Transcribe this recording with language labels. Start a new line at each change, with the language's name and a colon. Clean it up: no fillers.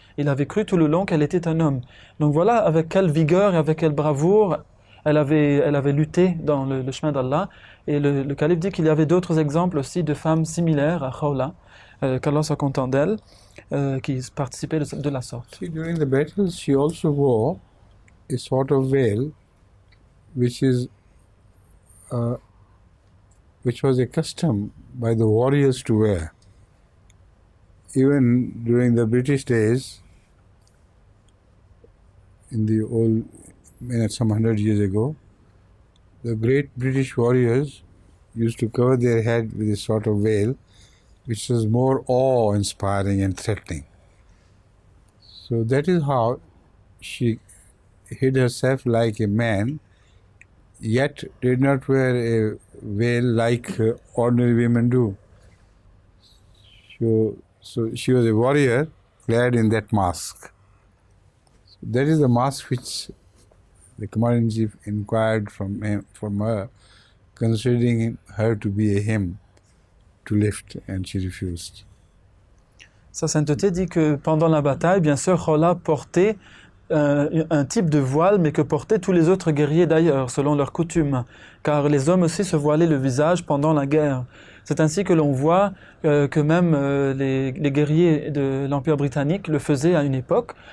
French: Il avait cru tout le long qu'elle était un homme. Donc voilà avec quelle vigueur et avec quelle bravoure elle avait lutté dans le chemin d'Allah. Et le calife dit qu'il y avait d'autres exemples aussi de femmes similaires à Khawla, qu'Allah soit content d'elle, qui participaient de la sorte.
English: See, during the battles, she also wore a sort of veil, which was a custom by the warriors to wear. Even during the British days, in the old, some 100 years ago, the great British warriors used to cover their head with a sort of veil, which was more awe-inspiring and threatening. So that is how she hid herself like a man, yet did not wear a veil like ordinary women do. So she was a warrior clad in that mask. So that is the mask which the Commander-in-Chief inquired from her, considering her to be a hymn to lift, and she refused.
French: Sa sainteté dit que pendant la bataille, bien sûr, Khawla portait un type de voile, mais que portaient tous les autres guerriers d'ailleurs, selon leur coutume, car les hommes aussi se voilaient le visage pendant la guerre. C'est ainsi que l'on voit que même les guerriers de l'Empire britannique le faisaient à une époque.